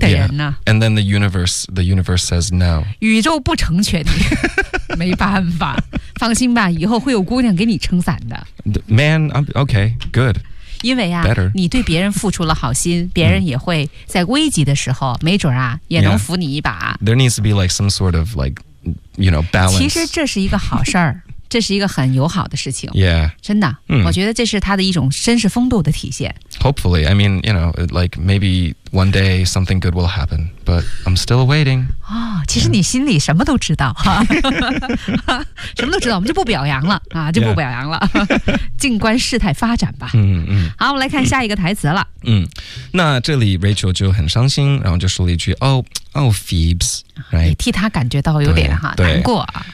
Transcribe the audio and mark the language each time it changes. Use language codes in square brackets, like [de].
[en] Yeah. And then the universe says no. [zh] 宇宙不成全你，没办法。放心吧，以后会有姑娘给你撑伞的。 [en] Man, okay, good. [zh] 因为啊， [en] Better. [zh] 你对别人付出了好心，别人也会在危急的时候，没准啊，也能扶你一把。 [en] Yeah. There needs to be like some sort of like, you know, balance. [zh] 其实这是一个好事儿。这是一个很友好的事情 [en] yeah, [zh] 真的、嗯、我觉得这是他的一种绅士风度的体现 [en] Hopefully, I mean, you know, like maybe one day something good will happen But I'm still waiting、 [zh] 哦、其实你心里什么都知道、yeah. 什么都知道我们就不表扬了、啊、就不表扬了、yeah. 静观事态发展吧、嗯嗯、好我们来看下一个台词了、嗯、那这里 Rachel 就很伤心然后就说了一句 [en] Oh Phoebs Right. [zh] 你替他感觉到有点哈难过、啊、